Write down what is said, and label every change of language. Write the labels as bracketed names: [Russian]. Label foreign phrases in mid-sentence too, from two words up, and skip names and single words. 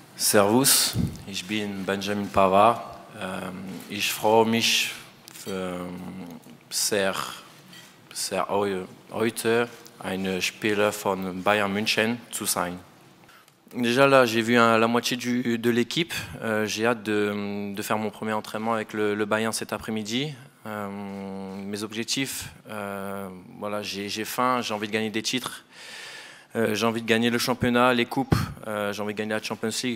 [German] Servus, ich bin Benjamin Pavard. Ich freue mich sehr, heute ein Spieler von Bayern München zu sein. [French] Déjà là, j'ai vu la moitié de l'équipe. J'ai hâte de faire mon premier entraînement avec le Bayern cet après-midi. Mes objectifs, voilà, j'ai faim, j'ai envie de gagner des titres. J'ai envie de gagner le championnat, les coupes, j'ai envie de gagner la Champions League.